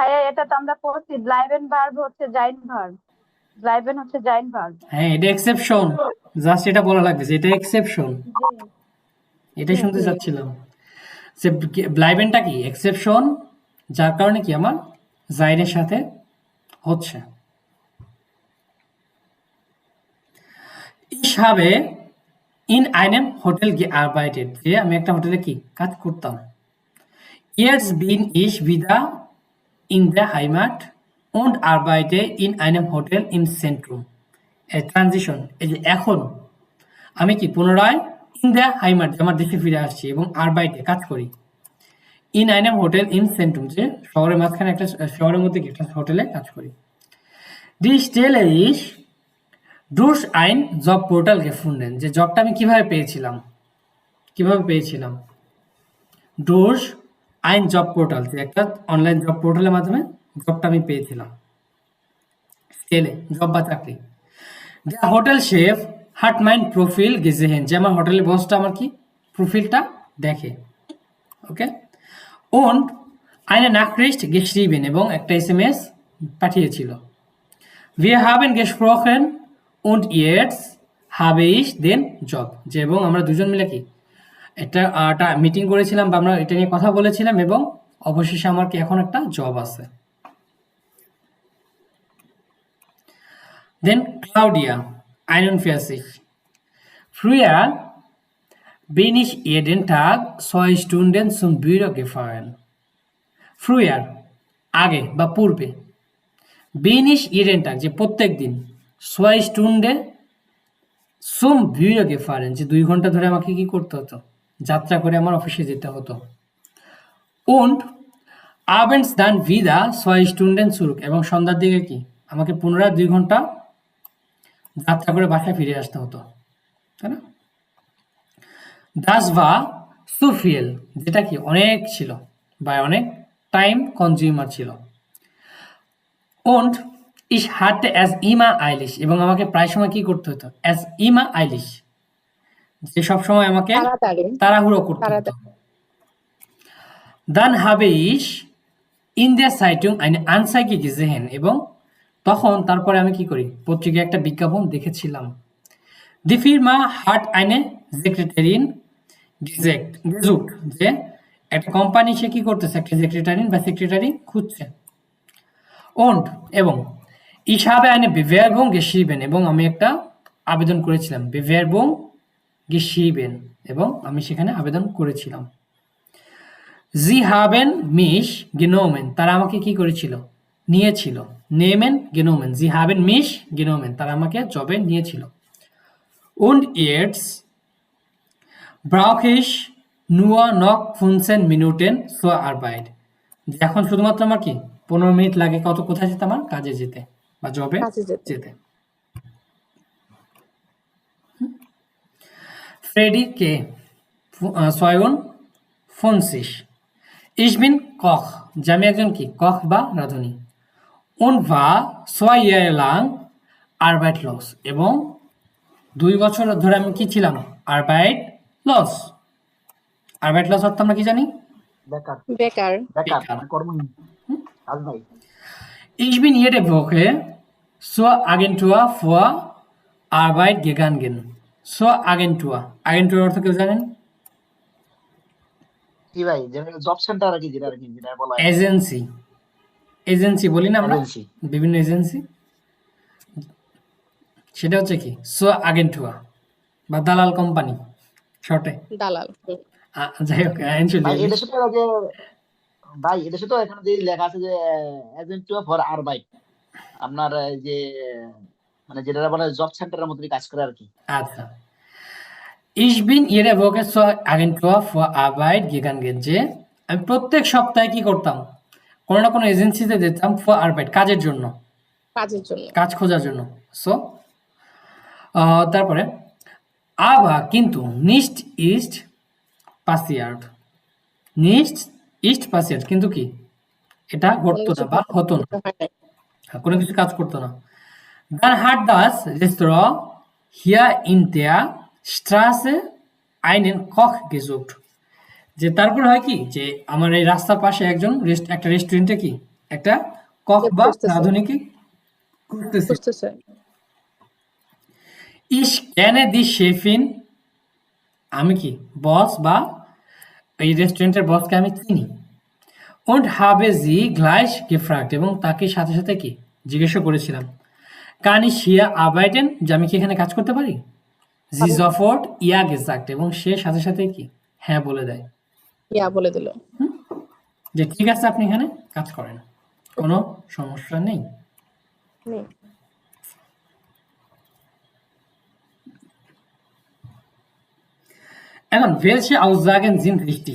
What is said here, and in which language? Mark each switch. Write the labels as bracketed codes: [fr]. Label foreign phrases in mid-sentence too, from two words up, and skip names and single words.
[bn] ভাইয়া এটা তো আমরা পড়ছি, [de] bleiben Verb [bn] হচ্ছে [de] sein Verb, [bn] ব্লাইবেন হচ্ছে [de] sein Verb. [bn] হ্যাঁ এটা এক্সেপশন, জাস্ট এটা বলা লাগবে যে এটা এক্সেপশন, এটাই শুনতে চাচ্ছিলাম যে ব্লাইবেনটা কি এক্সেপশন, যার কারণে কি আমার জাইনের সাথে হচ্ছে। [de] Ich habe in einem Hotel gearbeitet, [bn] যে আমি একটা হোটেলে কি কাজ করতাম। [de] Jetzt bin ich wieder in der Heimat und arbeite in einem Hotel im Zentrum. [bn] ট্রানজিশন, এই যে এখন আমি কি পুনরায় [de] in der Heimat [bn] আমার দেশে ফিরে আসছি এবং আরবাইটে কাজ করি। [de] in einem Hotel im Zentrum, [bn] যে শহরের মাঝখানে একটা শহরের মধ্যে কি একটা হোটেলে কাজ করি। [de] Die Stelle ist durch ein Job Portal gefunden, [bn] যে জবটা আমি কিভাবে পেয়েছিলাম, [de] durch ein Job Portal, [bn] যে একটা [en] online job portal [bn] মাধ্যমে জবটা আমি পেয়েছিলাম। স্টেলে জব বা চাকরি। [de] Der Hotel Chef hat mein Profil gesehen, [bn] যে আমার হোটেলের বসটা আমার কি প্রোফাইলটা দেখে। ওকে, [de] und eine Nachricht geschrieben, [bn] এবং একটা এসএমএস পাঠিয়েছিল। [de] Wir haben gesprochen und jetzt habe ich den Job, [bn] যে এবং আমরা দুজন মিলে কি একটা মিটিং করেছিলাম বা আমরা এটা নিয়ে কথা বলেছিলাম এবং অবশেষে আমার কি এখন একটা জব আছে। [de] Then Claudia 41, früher bin ich jeden Tag 2 Stunden zum Büro gefahren. [bn] Früher আগে বা পূর্বে, [de] bin ich jeden Tag [bn] যে প্রত্যেক দিন [de] zwei Stunden zum Büro gefahren [bn] যে 2 ঘন্টা ধরে আমাকে কি করতে হতো, যাত্রা করে আমার অফিসে যেতে হতো। [de] und abends dann wieder 2 Stunden zurück [bn] এবং সন্ধ্যার দিকে কি আমাকে পুনরায় 2 ঘন্টা যাত্রা করে বাসায় ফিরে আসতে হতো, তাই না? [de] das war zu viel [bn] যেটা কি অনেক ছিল বা অনেক [en] time consumer [bn] ছিল। [de] und ich hatte es immer eilig [bn] এবং আমাকে প্রায় সময় কি করতে হতো, [de] as immer eilig [bn] যে সব সময় আমাকে তাড়াতাড়ি তাড়াহুড়ো করতে হতো। তাড়াতাড়ি [de] Dann habe ich in der Zeitung eine Anzeige gesehen [bn] এবং তখন তারপরে আমি কি করি, পত্রিকায় একটা বিজ্ঞাপন দেখেছিলাম। [de] Die Firma hat eine Sekretärin gesucht [bn] যে একটা কোম্পানি সে কি করতেছে, একটা সেক্রেটারি খুঁজছে। und এবং [de] ich habe eine Bewerbung geschrieben [bn] এবং আমি একটা আবেদন করেছিলাম। [de] Bewerbung geschrieben [bn] এবং আমি সেখানে আবেদন করেছিলাম। [de] Sie haben mich genommen [bn] তারা আমাকে কি করেছিল, নিয়েছিল। [de] nehmen genommen Sie haben mich genommen [bn] তারা আমাকে জবে নিয়েছিল। [de] und jetzt brauche ich nur noch 15 Minuten zur Arbeit [bn] এখন শুধুমাত্র আমার কি 15 মিনিট লাগে কোথায় যেতে, আমার কাজে যেতে বা জবে কাজে যেতে। যেতে। ফ্রেডি কে 52 [de] Ich bin Koch [bn] যে আমি একজন কি কখ বা রাঁধুনি। [de] und war 2 Jahre lang arbeitslos [bn] এবং 2 বছর ধরে আমি কি ছিলাম, arbeitslos অর্থ আমরা কি জানি, বেকার বেকার বেকার বেকার। মানে কর্মহীন, কাজ নাই। [de] Ich bin jede Woche zur Agentur für Arbeit gegangen zur Agentur [bn] অর্থ কেউ জানেন, কি ভাই, যেটা জব সেন্টার আর কি, যেটা বলা হয় এজেন্সি বলি না আমরা, এজেন্সি। বিভিন্ন এজেন্সি, সেটা হচ্ছে কি [de] zur Agentur [bn] বা দালাল কোম্পানি শর্টে। দালাল যাই হোক ভাই এদেশে তো যে ভাই এদেশে তো এখানে যে লেখা আছে যে [de] Agentur für Arbeit, [bn] আপনার এই যে মানে যেটা বলে জব সেন্টারের মতোই কাজ করে আর কি। আচ্ছা, [de] Ich bin jede Woche zur Agentur für Arbeit gegangen [bn] যে আমি প্রত্যেক সপ্তাহে কি করতাম, কোনো না কোনো এজেন্সিতে যেতাম [de] für Arbeit [bn] কাজের জন্য, কাজের জন্য। কাজ খোঁজার জন্য। সো তারপরে আবার কিন্তু [de] nichts ist passiert [bn] কিন্তু কি এটা ঘটতো না বা হতো না, কোনো কিছু কাজ করতো না। [de] Dann hat das Restaurant hier in der Straße einen Koch gesucht [bn] যে তারপর হয় কি যে আমার এই রাস্তার পাশে একটা রেস্টুরেন্টে কি একটা কখ বা রাঁধুনিকে খুঁজতেছে। খুঁজতেছে। [de] Ich kenne die Chefin [bn] আমি কি বস বা এই রেস্টুরেন্টের বসকে আমি চিনি। [de] und habe sie gleich gefragt [bn] এবং তাকে সাথে সাথে কি জিজ্ঞাসা করেছিলাম, [de] kann ich hier arbeiten [bn] যে আমি কি এখানে কাজ করতে পারি। [de] sie sofort ja gesagt [bn] এবং সে সাথে সাথে কি হ্যাঁ বলে দেয়, ইয়া বলে দিল। যে ঠিক আছে আপনি এখানে কাজ করেন, কোনো সমস্যা নেই। নেই। এখন [de] welche Aussagen sind richtig?